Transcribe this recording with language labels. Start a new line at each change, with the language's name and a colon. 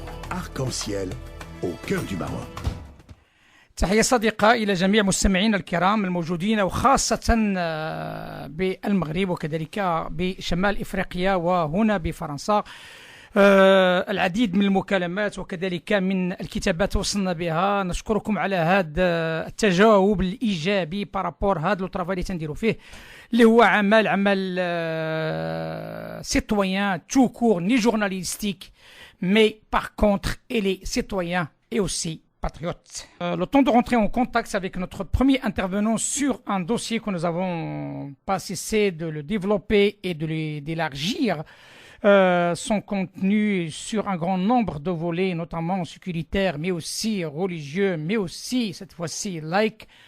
French: Arc-en-ciel au cœur du Maroc.
Arabic: تحية صديقة إلى جميع مستمعينا الكرام الموجودين وخاصة بالمغرب وكذلك بشمال إفريقيا وهنا بفرنسا. العديد من المكالمات وكذلك من الكتابات وصلنا بها. نشكركم على هذا التجاوب الإيجابي بارابور هذا لو طرافاي اللي تنديرو فيه اللي هو عمل سيتويان تو كور ني جورناليستيك
French: mais par contre, il est citoyen et aussi patriote. Le temps de rentrer en contact avec notre premier intervenant sur un dossier que nous avons pas cessé de le développer et d'élargir son contenu sur un grand nombre de volets, notamment sécuritaires, mais aussi religieux, mais aussi, cette fois-ci, laïque.